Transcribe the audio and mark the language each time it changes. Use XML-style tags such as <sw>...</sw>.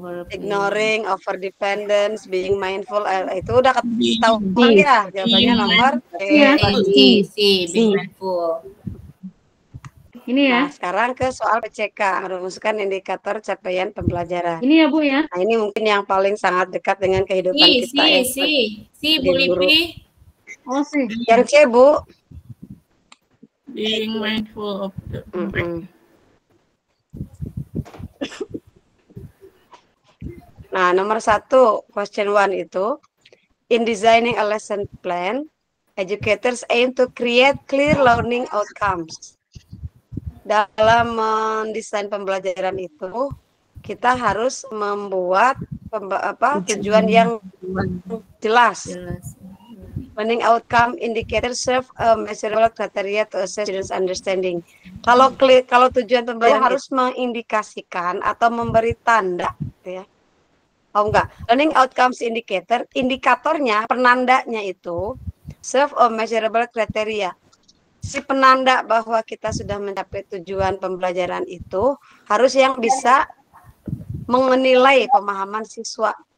<en>Ignoring, over dependence, being mindful.</en> <id>Itu udah ketahuan ya jawabannya nomor</id> <en>C. Being mindful.</en> <id>Ini ya. Nah, sekarang ke soal PCK, merumuskan indikator capaian pembelajaran. Ini ya, Bu ya. Nah, ini mungkin yang paling sangat dekat dengan kehidupan kita ya. C, Bu Lipi. Oh sih. Yang C, Bu.</id> <en>Being mindful of the</en> <id>Nah, nomor 1,</id> <en>question 1 itu, in designing a lesson plan, educators aim to create clear learning outcomes.</en> <id>Dalam mendesain pembelajaran itu, kita harus membuat tujuan yang jelas.</id> <en>Learning outcome indicators serve a measurable criteria to assess students' understanding.</en> <id>Kalau tujuan pembelajaran harus mengindikasikan atau memberi tanda, gitu ya. Oh enggak,</id> <en>learning outcomes indicator,</en> <id>indikatornya, penandanya itu</id> <en>serve a measurable criteria.</en> <id>Si penanda bahwa kita sudah mencapai tujuan pembelajaran itu harus yang bisa menilai pemahaman siswa.</id>